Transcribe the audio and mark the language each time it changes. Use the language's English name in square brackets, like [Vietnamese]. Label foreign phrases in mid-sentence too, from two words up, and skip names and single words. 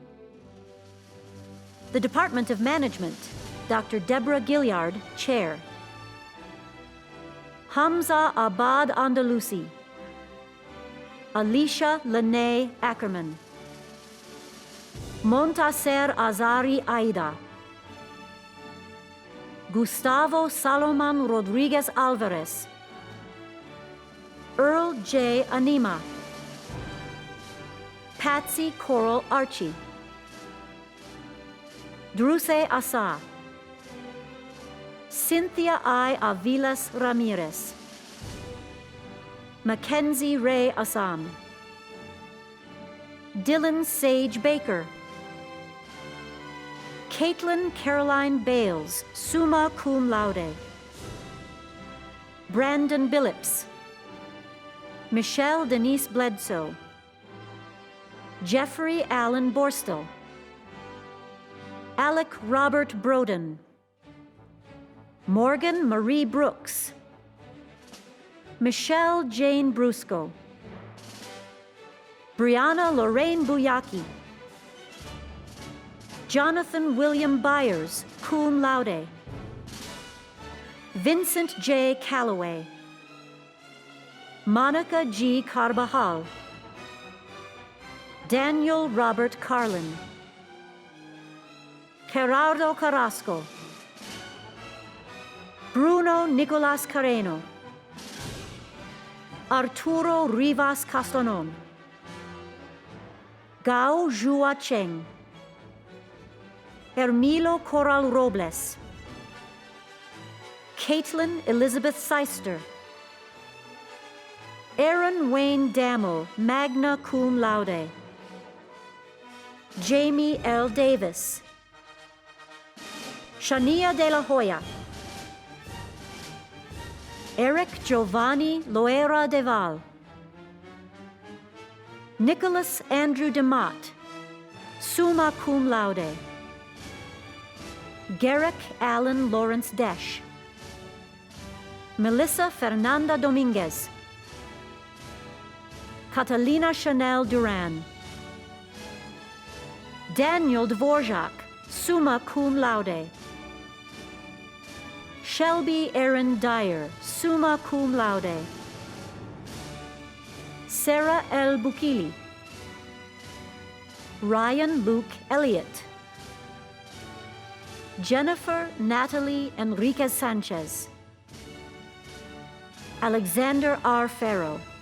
[English] The Department of Management, Dr. Deborah Gilliard, Chair. Hamza Abad Andalusi, Alicia Lene Ackerman, Montaser Azari Aida, Gustavo Salomon Rodriguez Alvarez, Earl J. Anima, Patsy Coral Archie, Druse Asa, Cynthia I. Avilas Ramirez, Mackenzie Ray Assam, Dylan Sage Baker, Caitlin Caroline Bales, [Latin] summa cum laude, [English] Brandon Billups, Michelle Denise Bledsoe, Jeffrey Allen Borstel, Alec Robert Broden, Morgan Marie Brooks, Michelle Jane Brusco, Brianna Lorraine Buyaki. Jonathan William Byers, [Latin] cum laude. [English] Vincent J. Calloway. Monica G. Carbajal. Daniel Robert Carlin. Gerardo Carrasco. Bruno Nicolas Carreno. Arturo Rivas Castanon. Gao Zhua Cheng. Hermilo Coral Robles. Caitlin Elizabeth Seister. Aaron Wayne Dammel, [Latin] magna cum laude. [English] Jamie L. Davis. Shania de la Hoya. Eric Giovanni Loera Deval. Nicholas Andrew DeMott, [Latin] summa cum laude. [English] Garrick Allen Lawrence Desch. Melissa Fernanda Dominguez. Catalina Chanel Duran. Daniel Dvorak, [Latin] summa cum laude. [English] Shelby Aaron Dyer, [Latin] summa cum laude. [English] Sarah L. Bukili. Ryan Luke Elliott. Jennifer Natalie Enriquez Sanchez. Alexander R. Farrow.